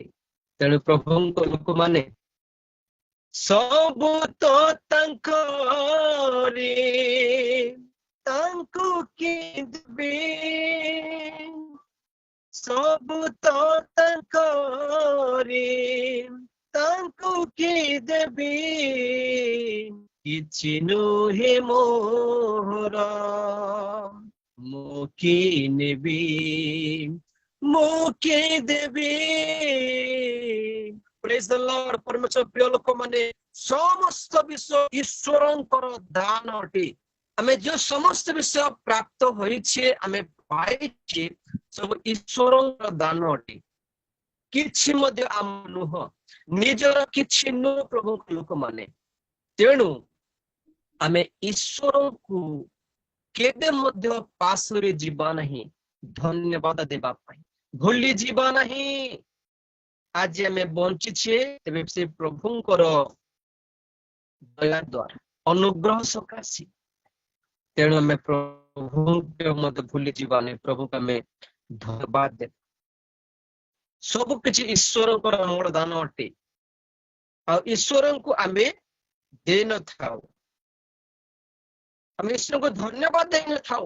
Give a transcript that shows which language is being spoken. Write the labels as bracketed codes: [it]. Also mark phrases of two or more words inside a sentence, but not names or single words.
[or] ତେଣୁ ପ୍ରଭୁଙ୍କ ଲୋକ ମାନେ ସବୁ ତୋ ତାଙ୍କରି ତାଙ୍କୁ କି ଦେବେ, ସବୁ ତୋ ତାଙ୍କରି ତାଙ୍କୁ କି ଦେବେ, କିଛି ନୁହେ ମୋର ମୁକି ନେବି ମୁକି ଦେବି। [en] Praise the Lord. [or] ପରମେଶ୍ୱର ପ୍ରିୟ ଲୋକ ମାନେ ସମସ୍ତ ବିଷୟ ଈଶ୍ୱରଙ୍କର ଦାନ ଅଟେ। ଆମେ ଯୋ ସମସ୍ତ ବିଷୟ ପ୍ରାପ୍ତ ହୋଇଛେ ଆମେ ପାଇଛେ ସବ ଈଶ୍ୱରଙ୍କର ଦାନ ଅଟେ। କିଛି ମଧ୍ୟେ ଆମ ନୁହ, ନିଜର କିଛି ନୁ ପ୍ରଭୁ ଲୋକ ମାନେ। ତେଣୁ ଆମେ ଈଶ୍ୱର କୋ କେବେ ମଧ୍ୟ ପାସରେ ଜୀବା ନହୀଁ, ଧନ୍ୟବାଦ ଦେବା ପାଇ ଭୂଲି ଜୀବା ନହୀଁ। ଆଜ ଆମେ ବଞ୍ଚିଛେ ତେବେ ସେ ପ୍ରଭୁଙ୍କର ଦୟା ଦ୍ୱାରା ଅନୁଗ୍ରହ ସକାଶେ। ତେଣୁ ଆମେ ପ୍ରଭୁଙ୍କୁ ମଧ୍ୟ ଭୁଲି ଯିବାନି, ପ୍ରଭୁଙ୍କୁ ଆମେ ଧନ୍ୟବାଦ ଦେବା। ସବୁ କିଛି ଈଶ୍ୱରଙ୍କର ଅମଳ ଦାନ ଅଟେ, ଆଉ ଈଶ୍ୱରଙ୍କୁ ଆମେ ଦେଇନଥାଉ, ଆମେ ଈଶ୍ୱରଙ୍କୁ ଧନ୍ୟବାଦ ଦେଇନଥାଉ।